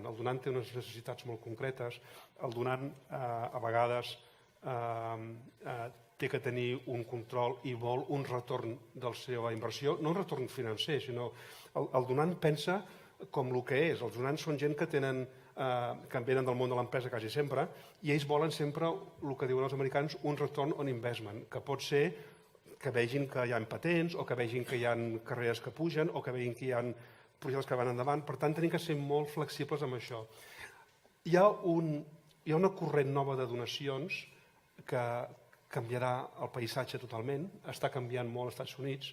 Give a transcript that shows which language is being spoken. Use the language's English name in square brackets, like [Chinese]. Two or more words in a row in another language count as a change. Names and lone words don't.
[Catalan] El donant té unes necessitats molt concretes. El donant a vegades té que tenir un control i vol un retorn de la seva inversió, no un retorn financer, sinó el donant pensa com el que és. Els donants són gent que venen del món de l'empresa quasi sempre, i ells volen sempre, el que diuen els americans, un [English] return on investment, [Catalan] que pot ser que vegin que hi ha patents, o que vegin que hi ha carreres que pugen, o que vegin que hi ha projectes que van endavant. Per tant, tenim que ser molt flexibles amb això. Hi ha una corrent nova de donacions que canviarà el paisatge totalment, està canviant molt als Estats Units.